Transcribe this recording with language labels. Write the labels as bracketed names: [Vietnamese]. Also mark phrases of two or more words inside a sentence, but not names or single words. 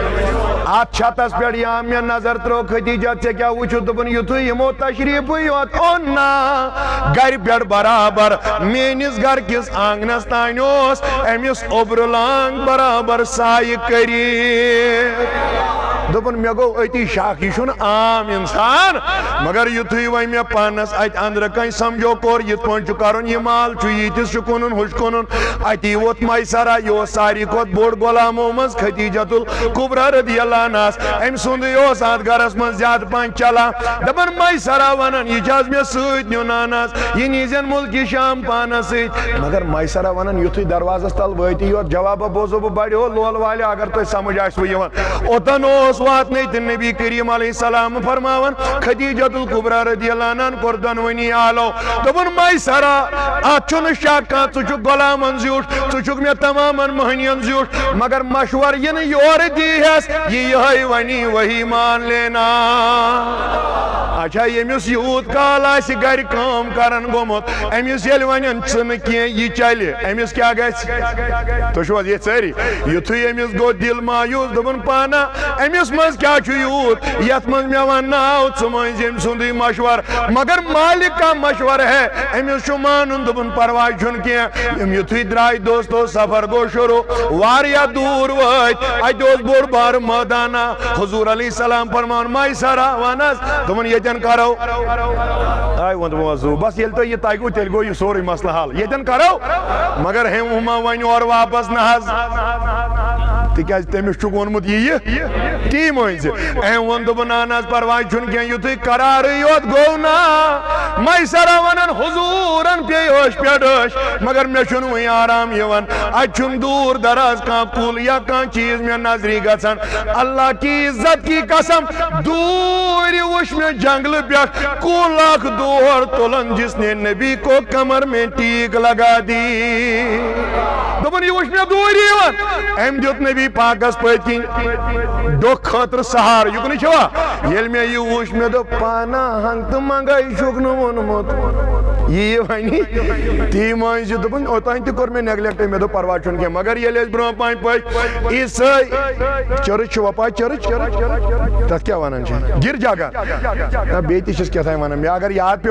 [Kashmiri] اتھ چھتس پٮ۪ٹھ یا مےٚ نظر ترٲو خدیجہ ژےٚ کیٛاہ وٕچھُتھ دوٚپُن یُتھُے یِمو تشریفٕے یوت اوٚن نا گرِ پٮ۪ٹھ برابر میٲنِس گرٕ کِس آنگنس تانۍ اوس أمِس اوٚبرٕ لانٛگ برابر سایہِ کٔرِتھ دوٚپُن مےٚ گوٚو أتی شک یہِ چھُنہٕ عام انسان مگر یُتھُے وۄنۍ مےٚ پانس اتہِ أنٛدرٕ کنۍ سمجھو کوٚر یِتھ پٲٹھۍ چھُ کرُن یہِ مال چھُ ییٖتِس چھُ کُنُن ہُہ چھُ کُنُن اتی ووت میسرہ یہِ اوس ساروی کھۄتہٕ بوٚڑ غلامو منٛز خدیجۃ الکبریٰ [Arabic] رضی اللہ عنہس [Kashmiri] أمۍ سُنٛدٕے اوس اتھ گرس منٛز زیادٕ پہن چلان دپان میسرہ ونان یہِ چھِ حظ مےٚ سۭتۍ نیُن اہن یہِ نیٖزٮ۪ن مُلکہِ شام پانس سۭتۍ مگر میسرہ ونان یُتھُے دروازس تل وٲتی یوت جوابہ بوزو بہٕ بڑیو لول والیو اگر تۄہہِ سمجھ آسوٕ یِوان اوٚتن اوس واتنے تو نبی کریم [Arabic] علیہ السلام [Kashmiri] فرماون خدیجۃ الکبریٰ [Arabic] رضی اللہ عنہ [Kashmiri] کور دونونی آلو دوپن میسرہ ات چھُنہ شک کانٛہہ ژٕ چھُکھ غلامن زیوٗٹھ ژٕ چھُکھ مےٚ تمامن مہنین زیوٗٹھ مگر مشور یہ نہٕ یورٕ دیٖہٮ۪س یِہوٚے وَنی [Urdu] وہی مان لینا [Kashmiri] اچھا ییٚمِس یوٗت کال آسہِ گرِ کٲم کران گوٚمُت أمِس ییٚلہِ وَنن ژٕ نہٕ کینٛہہ یہِ چلہِ أمِس کیٛاہ گژھِ تُہۍ چھِو حظ ییٚتہِ سٲری یُتھُے أمِس گوٚو دِل مایوٗس دوٚپُن پانا أمِس منٛز کیٛاہ چھُ یوٗت یتھ منٛز مےٚ ونناو ژٕ مٲنۍ أمۍ سُنٛدٕے مشور مگر [Urdu] مالک کا مشور ہے [Kashmiri] أمِس چھُ مانُن دوٚپُن پرواے چھُنہٕ کینٛہہ یُتھُے درٛاے دوستو سفر گوٚو شروع واریاہ دوٗر وٲتۍ اَتہِ اوس بوٚڑ بارٕ مٲدانا حضوٗر [Arabic] علیہ السلام [Kashmiri] فرماوان میسرہ وَن حظ دوٚپُن ییٚتٮ۪ن کرو آے ووٚن موضوٗع بس ییٚلہِ تۄہہِ یہِ تگوٕ تیٚلہِ گوٚو یہِ سورُے مسلہٕ حل ییٚتٮ۪ن کرو مگر ہیٚمۍ ما وۄنۍ اورٕ واپس نہ حظ تِکیٛازِ تٔمِس چھُکھ ووٚنمُت یہِ تی مٲنۍ زِ أمۍ ووٚن دوٚپُن اہن حظ پرواے چھُنہٕ کینٛہہ یُتھُے قرارٕے یوت گوٚو نا میسرہ ونان حضوٗرن پیٚیہِ ٲش پٮ۪ٹھ ٲش مگر مےٚ چھُنہٕ وٕنہِ آرام یِوان اَتہِ چھُنہٕ دوٗر دراز کانٛہہ کُل یا کانٛہہ چیٖز مےٚ نظری گژھان [Urdu] اللہ کی عزت کی قسم [Kashmiri] دوٗرِ وٕچھ مےٚ جنگلہٕ پٮ۪ٹھ کُل اکھ دور تُلان [Urdu] جس نے نبی کو کمر میں ٹیک لگا دی [Kashmiri] دوٚپُن یہِ وٕچھ مےٚ دوٗرِ یِوان أمۍ دیُت نبی پاکس پٔتۍ کِنۍ ڈۄکھ خٲطرٕ سہارٕ یُکنٕے چھوا ییٚلہِ مےٚ یہِ وٕچھ مےٚ دوٚپ پانا ہنٛگ تہٕ منٛگے چھُکھ نہٕ ووٚنمُت یہِ وَنہِ تی مٲنۍ زِ دوٚپُن اوٚتانۍ تہِ کوٚر مےٚ نیگلیکٹ مےٚ دوٚپ پرواے چھُنہٕ کینٛہہ مگر ییٚلہِ أسۍ برٛونٛہہ پہن پٔکۍ عیٖسٲے چٔرٕچ چھُوا پاے چٔرٕچ تتھ کیٛاہ ونان چھِ گرجا گر نہ بیٚیہِ تہِ چھِس کیٛاہ تام ونان مےٚ اگر یاد پیٚو